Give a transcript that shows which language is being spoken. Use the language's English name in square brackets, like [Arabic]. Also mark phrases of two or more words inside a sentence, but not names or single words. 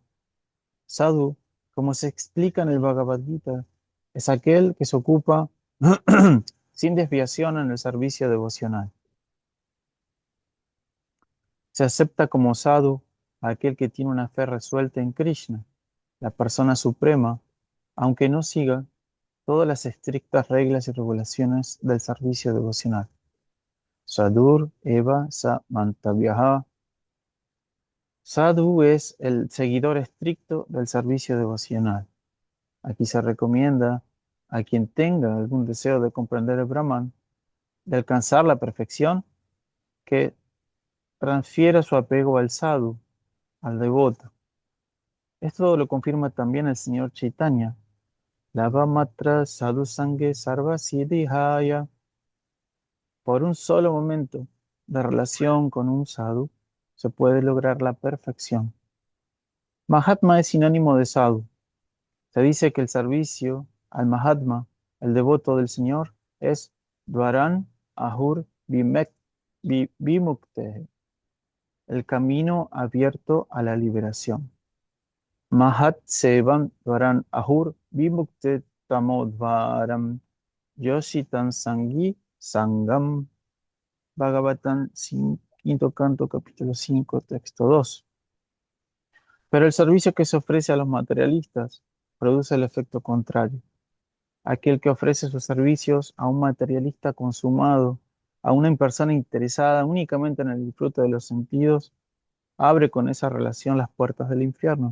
[Spanish] Sadhu, como se explica en el Bhagavad Gita, es aquel que se ocupa sin desviación en el servicio devocional. Se acepta como sadhu a aquel que tiene una fe resuelta en Krishna, la persona suprema, aunque no siga todas las estrictas reglas y regulaciones del servicio devocional. [Sanskrit] साधुर् एव स मन्तव्यः. [Spanish] Sadhu es el seguidor estricto del servicio devocional. Aquí se recomienda a quien tenga algún deseo de comprender el Brahman, de alcanzar la perfección, que transfiera su apego al sadhu, al devoto. Esto lo confirma también el señor Chaitanya. [Bangla] লব মাত্র সাধু সঙ্গে সর্ব সিদ্ধিহয়. [Spanish] Por un solo momento de relación con un sadhu se puede lograr la perfección. Mahatma es sinónimo de sadhu. Se dice que el servicio al Mahatma, el devoto del Señor, es [Sanskrit] द्वारम् आहुर् विमुक्तेः, [Spanish] el camino abierto a la liberación. [Sanskrit] महत् सेवां द्वारम् आहुर् विमुक्तेः तमोद्वारं योषितां सङ्गि सङ्गम्. [Spanish] Bhagavatam Quinto canto, capítulo 5, texto 2. Pero el servicio que se ofrece a los materialistas produce el efecto contrario. Aquel que ofrece sus servicios a un materialista consumado, a una persona interesada únicamente en el disfrute de los sentidos, abre con esa relación las puertas del infierno.